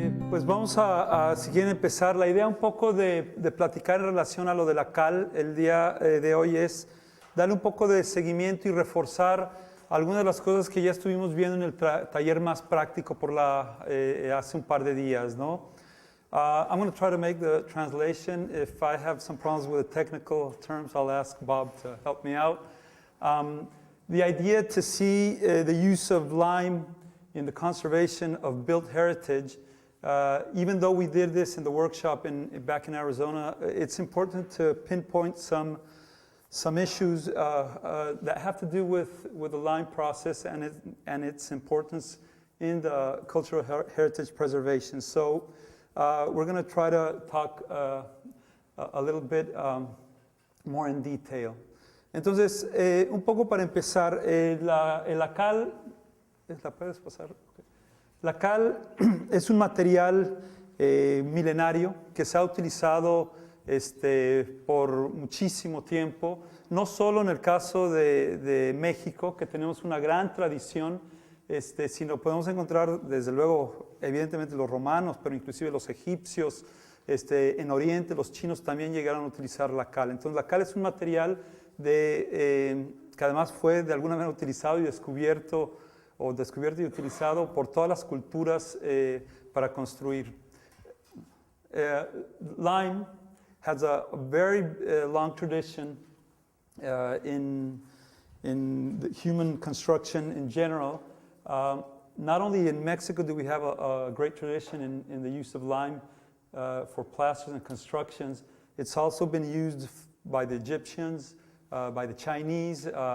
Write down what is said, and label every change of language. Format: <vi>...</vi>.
<es>Pues vamos si quieren empezar, la idea un poco de platicar en relación a lo de la cal el día de hoy es darle un poco de seguimiento y reforzar algunas de las cosas que ya estuvimos viendo en el taller más práctico hace un par de días, ¿no?</es> <en>I'm going to try to make the translation. If I have some problems with the technical terms, I'll ask Bob to help me out. The idea to see the use of lime in the conservation of built heritage, even though we did this in the workshop back in Arizona, it's important to pinpoint some issues that have to do with the lime process and its importance in the cultural heritage preservation. So we're going to try to talk a little bit more in detail.</en> <es>Entonces, un poco para empezar, la cal, ¿la puedes pasar? Okay. La cal es un material milenario que se ha utilizado por muchísimo tiempo, no solo en el caso de México, que tenemos una gran tradición, sino podemos encontrar, desde luego, evidentemente los romanos, pero inclusive los egipcios, en Oriente, los chinos también llegaron a utilizar la cal. Entonces, la cal es un material que además fue de alguna manera utilizado y descubierto y utilizado por todas las culturas para construir.</es> <en>Lime has a very long tradition in the human construction in general. Not only in Mexico do we have a great tradition in the use of lime for plasters and constructions, it's also been used by the Egyptians, by the Chinese.</en>